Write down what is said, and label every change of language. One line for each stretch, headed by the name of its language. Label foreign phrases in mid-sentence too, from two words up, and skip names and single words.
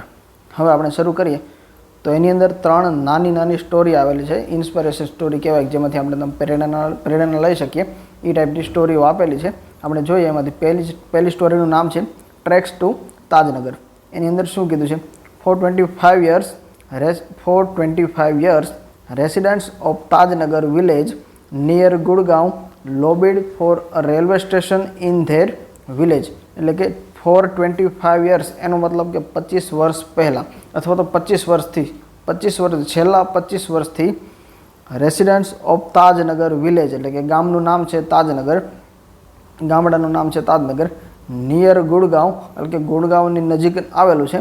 Gujarati: હવે આપણે શરૂ કરીએ તો એની અંદર ત્રણ નાની સ્ટોરી આવેલી છે.
English: inspiration story
Gujarati: કહેવાય, જેમાંથી આપણે પ્રેરણા લઈ શકીએ એ ટાઈપની સ્ટોરીઓ આપેલી છે. આપણે જોઈએ એમાંથી પહેલી સ્ટોરીનું નામ છે ટ્રેક્સ ટુ તાજનગર. એની અંદર શું કીધું છે?
English: For 25 years, residents of Tajnagar village near Gurgaon lobbied for a railway station in their village.
Gujarati: એટલે કે
English: for 25 years
Gujarati: એનો મતલબ કે 25 વર્ષ પહેલાં અથવા તો 25 વર્ષથી
English: residents of Tajnagar village,
Gujarati: એટલે કે ગામનું નામ છે તાજનગર, ગામડાનું નામ છે તાજનગર,
English: near Gurgaon
Gujarati: એટલે કે ગુડગાંવની નજીક આવેલું છે.